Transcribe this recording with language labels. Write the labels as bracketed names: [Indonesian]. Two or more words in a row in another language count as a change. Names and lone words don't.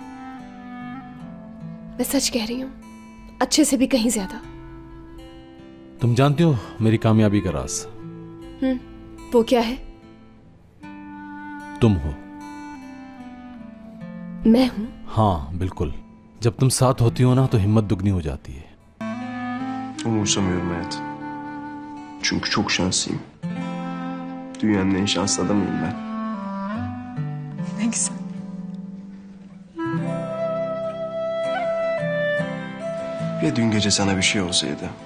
[Hindi] मैं सच कह रही हूं, अच्छे से भी कहीं ज्यादा। तुम जानती हो मेरी कामयाबी का राज? वो क्या है? तुम हो। मैं हूं? हाँ बिल्कुल। जब तुम साथ होती हो ना तो हिम्मत दुगनी हो जाती है। [Turkish] Umursamıyorum hayat. Çünkü çok şanslıyım. Dünyanın en şanslı adamıyım ben. Ne güzel. Ya dün gece sana bir şey olsaydı?